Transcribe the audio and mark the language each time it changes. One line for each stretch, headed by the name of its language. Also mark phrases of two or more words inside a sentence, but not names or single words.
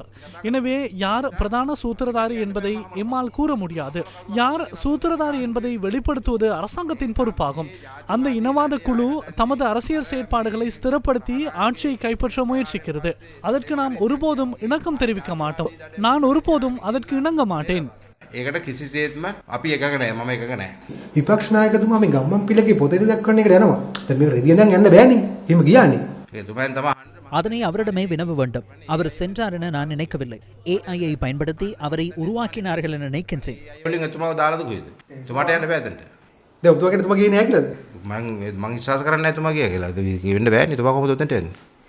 Tamil: எனவே யார் பிரதான சூத்திரதாரி என்பதை எம்மால் கூற முடியாது. யார் சூத்திரதாரி என்பதை வெளிப்படுத்துவது அரசாங்கத்தின் பொறுப்பாகும். அந்த இனவாத குழு தமது அரசியல் செயற்பாடுகளை ஸ்திரப்படுத்தி ஆட்சியை கைப்பற்ற முயற்சிக்கிறது. அதற்கு நாம் ஒருபோதும் இணக்கம் தெரிவிக்க மாட்டோம். நான் ஒருபோதும் அதற்கு இணங்க மாட்டேன்.
Sinhala: ඒකට කිසිසේත්ම අපි එකක නෑ මම එකක නෑ. විපක්ෂ නායකතුමා මේ ගම්මන්පිලගේ පොතේ දක්වන්න එකට යනවා. දැන් මේක රෙදියෙන් දැන් යන්න බෑනේ. එහෙම ගියානේ. එතුමෙන් තමයි
Tamil: அதனை அவரிடமே வினவ வேண்டும். அவர் சென்றார் என நான் நினைக்கவில்லை. AI பயன்படுத்தி அவரை உருவாக்கினார்கள் என நினைக்கின்றேன்.
Sinhala: වලින් එතුමාව දාලාද කොහෙද? එතුමාට යන්න බෑ දැන්ට. දැන් ඔබතුමාගේ එතුමා ගියේ නෑ කියලාද? මං විශ්වාස කරන්නේ නැහැ එතුමා ගියා කියලා. ඒක වෙන්න බෑනේ. එතුමා කොහොමද උතන්ට යන්නේ?